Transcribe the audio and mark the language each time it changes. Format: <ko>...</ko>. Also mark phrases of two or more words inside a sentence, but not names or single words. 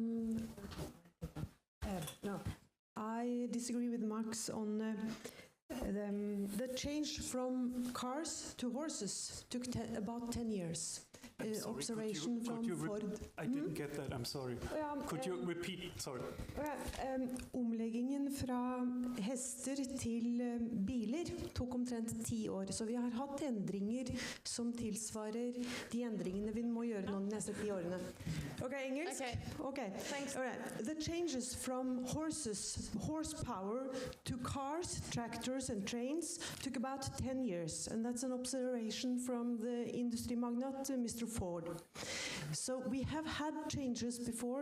<en>No, I disagree with Max on the change from cars to horses took about 10 years. Observation from Ford. I didn't get that, I'm sorry. Could you repeat? Sorry.</en> <no>Omleggingen fra hester til biler tok omtrent 10 år, så vi har hatt endringer som tilsvarer de endringene vi må gjøre nå de neste 10 årene. Okay, engelsk?</no> <en>Okay. Thanks. All right. The changes from horsepower to cars, tractors and trains took about 10 years, and that's an observation from the industry magnate, Mr. Ford. So we have had changes before.</en>